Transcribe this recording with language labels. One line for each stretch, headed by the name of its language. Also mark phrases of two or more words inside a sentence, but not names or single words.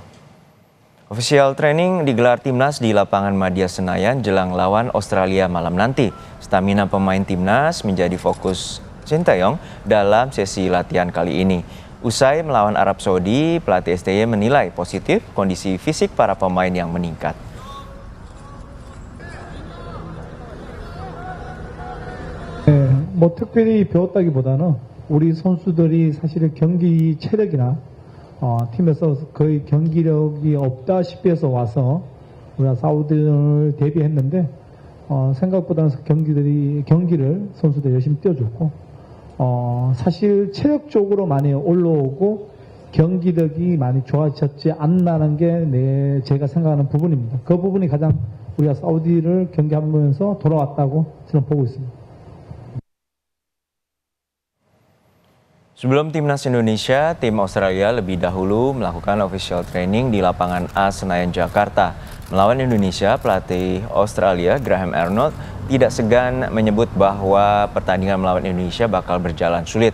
English: Official training
Indonesian: digelar Timnas di lapangan Madia Senayan jelang lawan Australia malam nanti. Stamina pemain Timnas menjadi fokus Shin Tae-yong dalam sesi latihan kali ini. Usai melawan Arab Saudi, pelatih STY menilai positif kondisi fisik para pemain yang meningkat.
Korean: 뭐 특별히 배웠다기보다는 우리 선수들이 사실은 경기 체력이나 팀에서 거의 경기력이 없다시피 해서 와서 우리가 사우디를 대비했는데 생각보다는 경기를 선수들이 열심히 뛰어줬고 사실 체력적으로 많이 올라오고 경기력이 많이 좋아졌지 않나는 게 제가 생각하는 부분입니다. 그 부분이 가장 우리가 사우디를 경기하면서 돌아왔다고 저는 보고 있습니다.
Indonesian: Sebelum Timnas Indonesia, tim Australia lebih dahulu melakukan
English: official training
Indonesian: di lapangan A Senayan, Jakarta. Melawan Indonesia, pelatih Australia Graham Arnold tidak segan menyebut bahwa pertandingan melawan Indonesia bakal berjalan sulit.